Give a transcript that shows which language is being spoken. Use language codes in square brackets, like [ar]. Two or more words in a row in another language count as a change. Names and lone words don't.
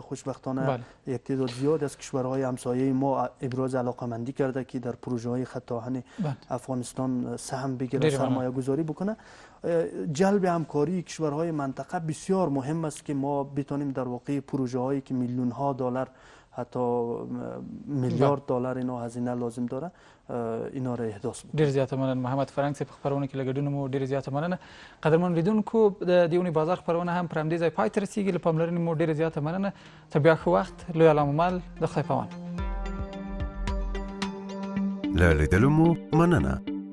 [fa] خوشبختانه یک تعداد زیاد از کشورهای همسایه ما ابراز علاقمندی کرده که در پروژه های خط آهن افغانستان سهم بگیره، سرمایه گذاری بکنه. جلب همکاری کشورهای منطقه بسیار مهم است که ما بتونیم در واقع پروژه هایی که میلیون ها دلار حتی میلیارد دلار اینا هزینه لازم داره اینا را احداث بکنه. [ps] ډیر زیاته مننه محمد فرنګ صاحب، خبرونه کې لګډونه مو ډیر زیاته مننه. قدرمن لیدونکو د دیونی بازار خبرونه هم پر همدې ځای پای ته رسیږي. له پاملرنې مو ډیر زیاته مننه. تر بیا ښه وخت. لوی علامه د خدای پامان. له لیدلو مو مننه.